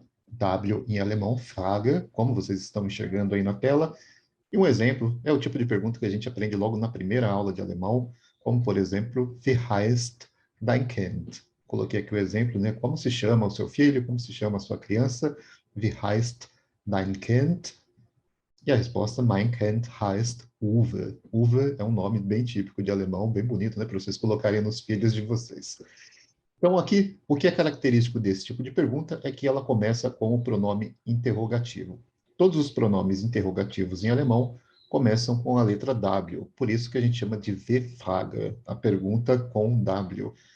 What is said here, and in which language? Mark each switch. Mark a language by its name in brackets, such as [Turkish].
[Portuguese] W em alemão, Frage, como vocês estão enxergando aí na tela. E um exemplo é o tipo de pergunta que a gente aprende logo na primeira aula de alemão, como por exemplo, [German] Wie heißt dein Kind? [Portuguese] Coloquei aqui o exemplo, né? Como se chama o seu filho? Como se chama a sua criança? [German] Wie heißt dein Kind? [Portuguese] E a resposta, [German] Mein Kind heißt Uwe. [Portuguese] Uwe é um nome bem típico de alemão, bem bonito, né, para vocês colocarem nos filhos de vocês. Então, aqui, o que é característico desse tipo de pergunta é que ela começa com o pronome interrogativo. Todos os pronomes interrogativos em alemão começam com a letra W, por isso que a gente chama de W-Frage, a pergunta com W.